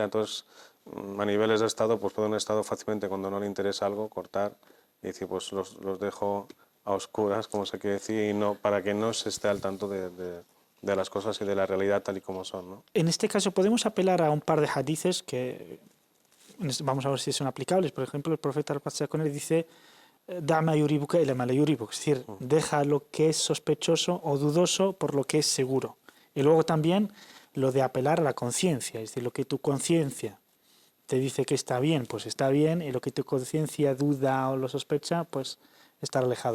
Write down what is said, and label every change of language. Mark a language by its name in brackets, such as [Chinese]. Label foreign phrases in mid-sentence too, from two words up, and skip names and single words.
[Spanish] Entonces, a niveles de Estado, pues puede un Estado fácilmente, cuando no le interesa algo, cortar y decir, pues los dejo a oscuras, como se quiere decir, y para que no se esté al tanto de las cosas y de la realidad tal y como son, ¿no? En este caso podemos apelar a un par de hadices que vamos a ver si son aplicables. Por ejemplo, el profeta al-Pasakone dice: [Arabic] "دع ما يريبك إلى ما لا يريبك", [Spanish] es decir, deja lo que es sospechoso o dudoso por lo que es seguro. Y luego también lo de apelar a la conciencia, es decir, lo que tu conciencia te dice que está bien, pues está bien, y lo que tu conciencia duda o lo sospecha, pues estar alejado.